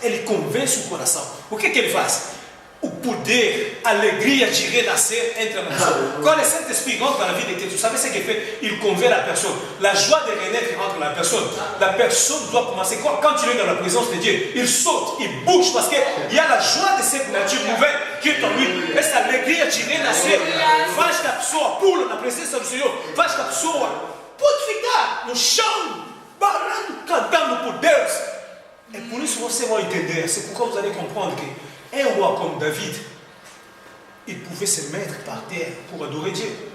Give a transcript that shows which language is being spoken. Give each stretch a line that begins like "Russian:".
Portuguese: Ele convence o coração. O que ele faz? O poder, a alegria de renascer entra na pessoa.
French: Quand le Saint-Esprit rentre dans la vie de quelqu'un, vous savez ce qu'il fait? Il convainc la personne. La joie de renaître rentre dans la personne. La personne doit commencer. Quand il est dans la présence de Dieu, il saute, il bouge parce qu'il y a la joie de cette nature nouvelle qui est en lui. Et cette
Portuguese: alegria de renascer faz que a pessoa pula na presença do Senhor, faz que a pessoa pode ficar no chão, barrando, cantando por Deus. É por isso que você vai entender,
French: c'est pourquoi vous allez comprendre que un roi comme David, il pouvait se mettre par terre pour adorer Dieu.